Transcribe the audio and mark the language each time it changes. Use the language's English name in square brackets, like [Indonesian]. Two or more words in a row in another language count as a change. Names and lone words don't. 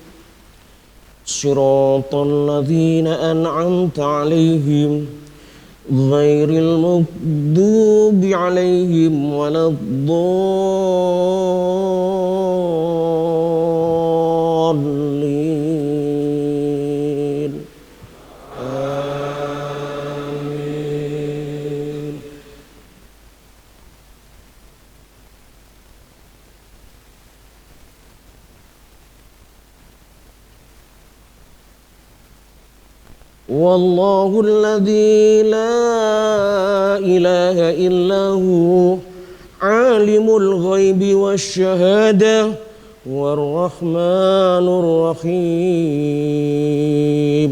[Arabic] صراط الذين أنعمت عليهم غير المغضوب عليهم ولا الضالين. Amin. والله الذي لا إله إلا هو عالم الغيب والشهادة والرحمن الرحيم.